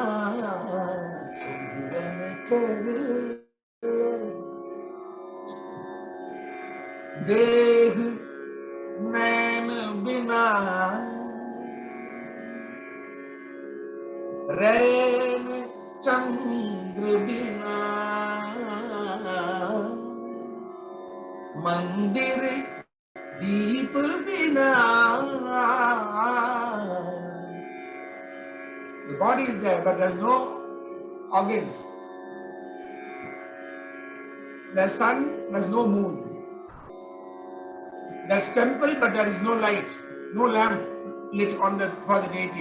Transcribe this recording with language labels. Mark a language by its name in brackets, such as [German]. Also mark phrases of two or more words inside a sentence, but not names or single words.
[Hindi] सुमिरन कर देह नैन बिना रैन चंद्र बिना मंदिर दीप बिना. [English] The body is there, but there's no organs. There's sun, there's no moon. There's temple, but there is no light, no lamp lit on the for the deity.